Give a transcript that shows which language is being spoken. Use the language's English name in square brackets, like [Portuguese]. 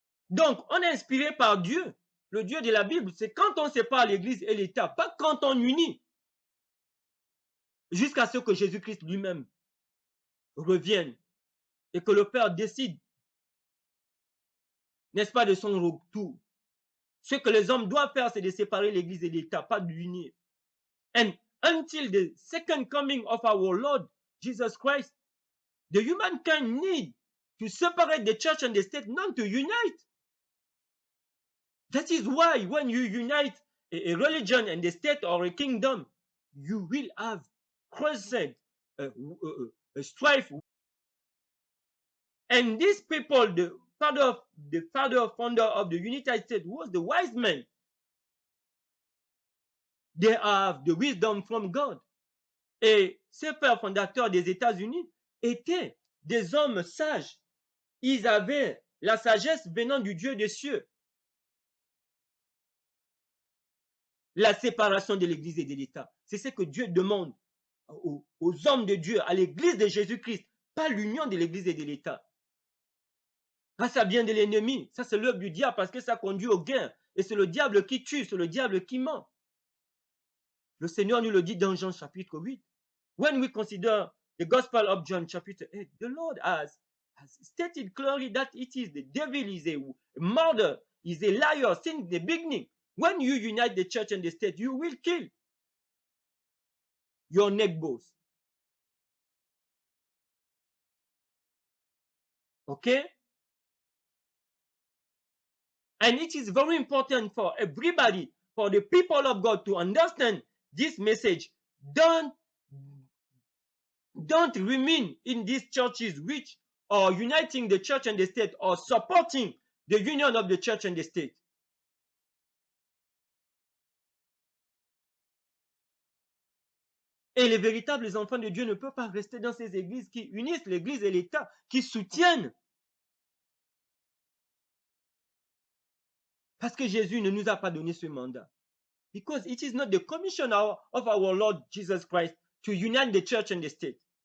[French] Donc, on est inspiré par Dieu, le Dieu de la Bible. C'est quand on sépare l'Église et l'État, pas quand on unit, jusqu'à ce que Jésus-Christ lui-même revienne et que le Père décide, n'est-ce pas, de son retour. Ce que les hommes doivent faire, c'est de séparer l'Église et l'État, pas de l'unir. [English] And until the second coming of our Lord Jesus Christ, the humankind need to separate the church and the state, not to unite. That is why when you unite a religion and the state or a kingdom, you will have constant strife. And these people, the founder of the United States was the wise man. They have the wisdom from God. [French] Et ces pères fondateurs des États-Unis étaient des hommes sages. Ils avaient la sagesse venant du Dieu des cieux. La séparation de l'Église et de l'État. C'est ce que Dieu demande aux hommes de Dieu, à l'Église de Jésus-Christ, pas l'union de l'Église et de l'État. Ah, ça vient de l'ennemi. Ça, c'est l'œuvre du diable parce que ça conduit au gain. Et c'est le diable qui tue, c'est le diable qui ment. Le Seigneur nous le dit dans Jean chapitre 8. [English] When we consider the Gospel of John chapter 8, the Lord has stated clearly that it is the devil is a murderer, is a liar since the beginning. When you unite the church and the state, you will kill your neighbors. Okay? And it is very important for everybody, for the people of God to understand this message. Don't remain in these churches which are uniting the church and the state or supporting the union of the church and the state. [French] Et les véritables enfants de Dieu ne peuvent pas rester dans ces églises qui unissent l'église et l'État, qui soutiennent. Parce que Jésus ne nous a pas donné ce mandat. [English] Because it is not the commission of our Lord Jesus Christ to unite the church and the state.